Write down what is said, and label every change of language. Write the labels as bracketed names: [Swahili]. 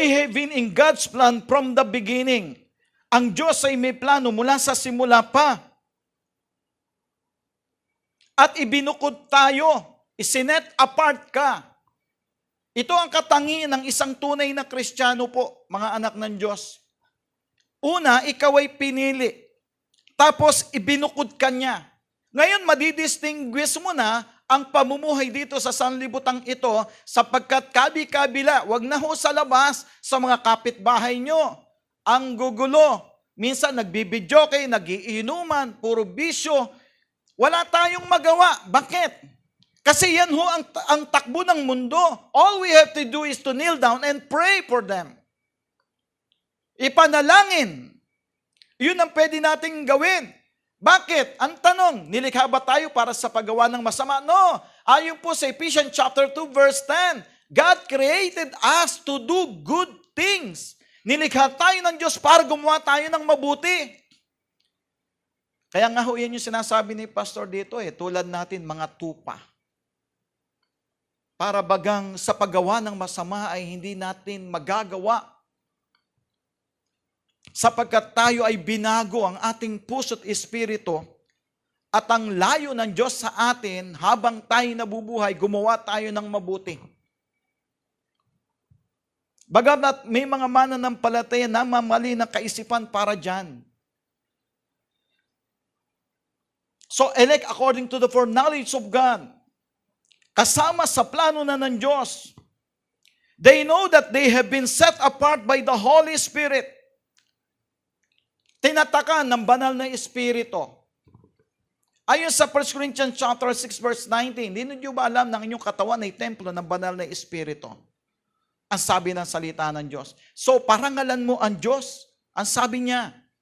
[English] They have been in God's plan from the beginning. [Filipino] Ang Diyos ay may plano mula sa simula pa. At ibinukod tayo, isinet apart ka. Ito ang katangian ng isang tunay na Kristiyano po, mga anak ng Diyos. Una, ikaw ay pinili. Tapos ibinukod ka niya. Ngayon, madidistinguish mo na ang pamumuhay dito sa sanlibutan ito sapagkat kabi-kabila, wag na ho sa labas sa mga kapitbahay nyo. Ang gugulo, minsan nagbibidyoke, nagiinuman, puro bisyo. Wala tayong magawa. Bakit? Kasi yan ho ang takbo ng mundo. [English] All we have to do is to kneel down and pray for them. [Filipino] Ipanalangin. Yun ang pwede nating gawin. Bakit? Ang tanong, nilikha ba tayo para sa paggawa ng masama? No. Ayon po sa [English] Ephesians chapter 2 verse 10, God created us to do good things. [Filipino] Nilikha tayo ng Diyos para gumawa tayo ng mabuti. Kaya nga ho, yan yung sinasabi ni Pastor dito tulad natin mga tupa. Para bagang sa paggawa ng masama ay hindi natin magagawa. Sapagkat tayo ay binago ang ating puso't espiritu at ang layo ng Diyos sa atin habang tayo nabubuhay, gumawa tayo ng mabuti. Bagamat may mga mananampalataya na mamali ng kaisipan para dyan. [English] So elect according to the foreknowledge of God. [Filipino] Kasama sa plano na ng Diyos. [English] They know that they have been set apart by the Holy Spirit. [Filipino] Tinatakan ng banal na espiritu. Ayon sa 1 Corinthians chapter 6 verse 19, hindi niyo ba alam ng inyong katawan ay templo ng banal na espiritu? Ang sabi ng salita ng Diyos. So parangalan mo ang Diyos, ang sabi niya.